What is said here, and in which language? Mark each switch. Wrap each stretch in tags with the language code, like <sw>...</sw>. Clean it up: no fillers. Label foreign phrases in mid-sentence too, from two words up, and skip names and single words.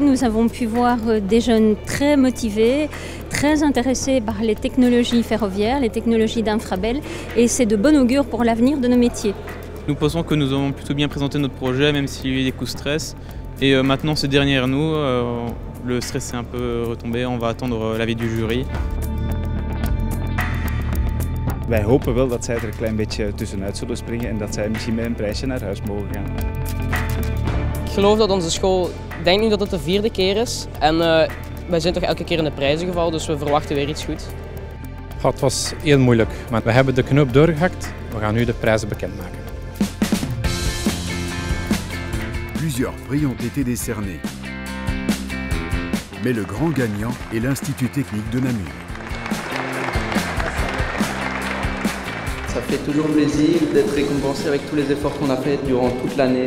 <fr>Nous avons pu voir des jeunes très motivés, très intéressés par les technologies ferroviaires, les technologies d'Infrabel, et c'est de bon augure pour l'avenir de nos métiers. Nous pensons que nous avons plutôt bien présenté notre projet, même s'il y a eu des coups de stress. Et maintenant c'est derrière nous, le stress est un peu retombé, on va attendre l'avis du jury.</fr> <nl>Wij hopen wel dat zij er een klein beetje tussenuit zullen springen en dat zij misschien met een prijsje naar huis mogen gaan. Ik geloof dat onze school, ik denk nu dat het de 4e keer is en wij zijn toch elke keer in de prijzen gevallen, dus we verwachten weer iets goed. Het was heel moeilijk, maar we hebben de knoop doorgehakt. We gaan nu de prijzen bekendmaken.</nl> <fr>Plusieurs prix ont été décernés. Mais le grand gagnant est l'Institut technique de Namur. Ça fait toujours plaisir d'être récompensé avec tous les efforts qu'on a fait durant toute l'année.</fr>